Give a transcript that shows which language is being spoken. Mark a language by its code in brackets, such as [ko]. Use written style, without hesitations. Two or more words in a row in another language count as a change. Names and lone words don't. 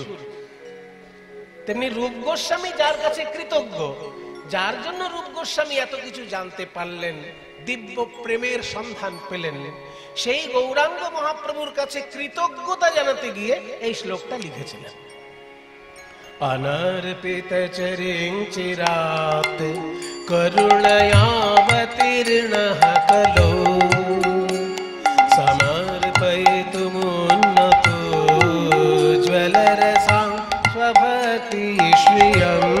[bn] তেমনি রূপ গোস্বামী যার কাছে কৃতজ্ঞ, যার জন্য রূপ গোস্বামী এত কিছু জানতে পারলেন, দিব্য প্রেমের সন্ধান পেলেন, সেই গৌরাঙ্গ মহাপ্রভুর কাছে কৃতজ্ঞতা জানাতে গিয়ে এই শ্লোকটা লিখেছিলেন। [sa] অনর্পিত চরিং চিরাত করুণয়াবতীর্ণঃ কলো সমর্পয়িতুমুন্নতো জ্বলরসাং স্বভক্তি শ্রিয়ং